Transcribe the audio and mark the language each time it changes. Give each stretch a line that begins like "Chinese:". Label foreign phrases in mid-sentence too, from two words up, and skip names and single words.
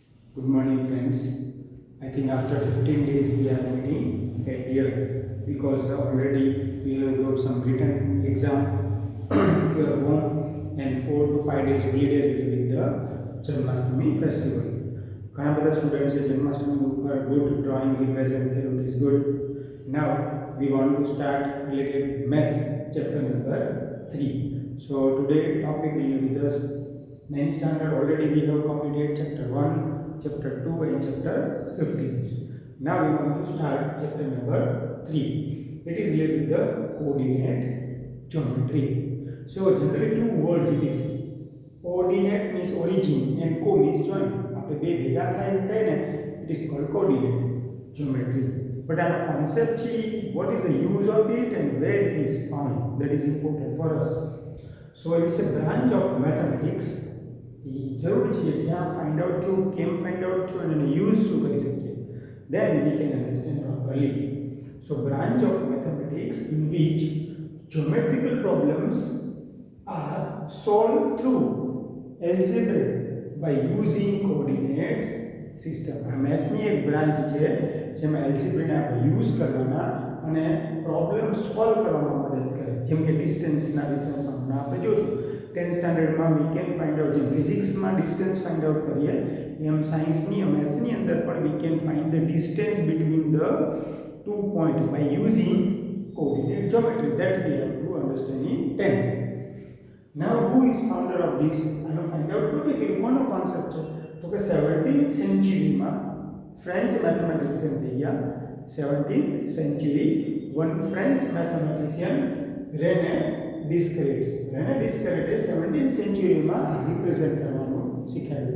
English: Good morning, friends. I think after 15 days we are meeting at here because already we have got some written exam to your home and 4 to 5 days holiday with the Janmashtami festival.
Gujarati: ઘણા બધા સ્ટુડન્ટ્સ જન્માષ્ટમી ઉપર
English: good drawing represent
Gujarati: થયું,
English: it is good. Now we want to start related maths chapter number 3. So today topic will be with us 9th standard. Already we have completed chapter 1, chapter 2 and chapter 15. Now we want to start chapter number 3. It is related with the coordinate geometry. So generally two words it is. Ordinate means origin and co means join.
Gujarati: After બે ભેગા થાય એમ કહે ને,
English: it is called coordinate geometry. But our conceptually, what is the use of it and where it is found, that is important for us. So it's a branch of mathematics.
Gujarati: જરૂર છે ક્યાં
English: find out
Gujarati: થયું, કેમ
English: find out
Gujarati: થયું અને યુઝ શું કરી શકીએ,
English: then we can understand properly. So branch of mathematics in which geometrical problems are solved through algebra by using coordinate system.
Gujarati: આ મેથ્સની એક બ્રાન્ચ છે જેમાં એલ્જેબ્રાને આપણે યુઝ કરવાના અને પ્રોબ્લેમ સોલ્વ કરવામાં મદદ કરે, જેમ કે
English: distanceના difference
Gujarati: હમણાં આપણે જોશું.
English: 10th standardમાં we can find out,
Gujarati: જેમ ફિઝિક્સમાં
English: distance find out
Gujarati: કરીએ એમ સાયન્સની મેથ્સની અંદર પણ
English: we can find the distance between the two point by using coordinate geometry. that we have to understand in 10th. Now who is founder of this?
Gujarati: આનો
English: find out
Gujarati: કરો કે કોનો કોન્સેપ્ટ છે, તો કે
English: 17th centuryમાં French mathematician
Gujarati: થઈ ગયા.
English: 17th century one French mathematician રેને ડિસ્ક્રેટ્સ.
Gujarati: રેને ડિસ્ક્રેટે 17th સેન્ચુરીમાં રિપ્રેઝેન્ટ કરવાનું શીખવાડ્યું.